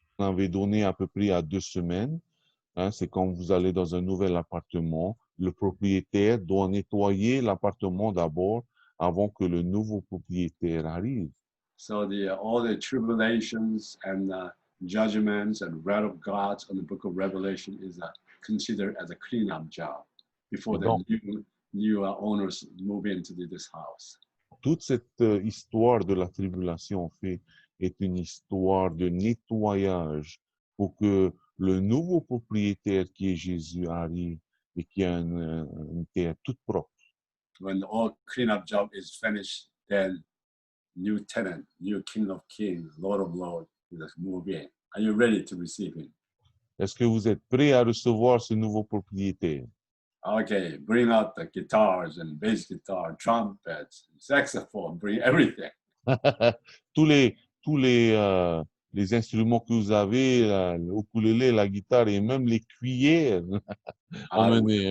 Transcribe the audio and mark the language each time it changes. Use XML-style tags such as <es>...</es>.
<fr>On avait donné à peu près à 2 semaines. Hein, c'est quand vous allez dans un nouvel appartement, le propriétaire doit nettoyer l'appartement d'abord avant que le nouveau propriétaire arrive.</fr> <en>So all the tribulations and judgments and wrath of God on the book of Revelation is considered as a cleanup job before the new owners move into this house.</en> <fr>Toute cette histoire de la tribulation, en fait, est une histoire de nettoyage pour que le nouveau propriétaire qui est Jésus arrive et qui a une terre toute propre.</fr> <en>When all cleanup job is finished, then new tenant, new King of Kings, Lord of Lords, will move in. Are you ready to receive him?</en> <fr>Est-ce que vous êtes prêt à recevoir ce nouveau propriétaire?</fr> <en>Okay, bring out the guitars and bass guitar, trumpets, saxophone, bring everything.</en> <fr>tous les instruments que vous avez, le ukulélé, la guitare et même les cuillères, emmenez.</fr>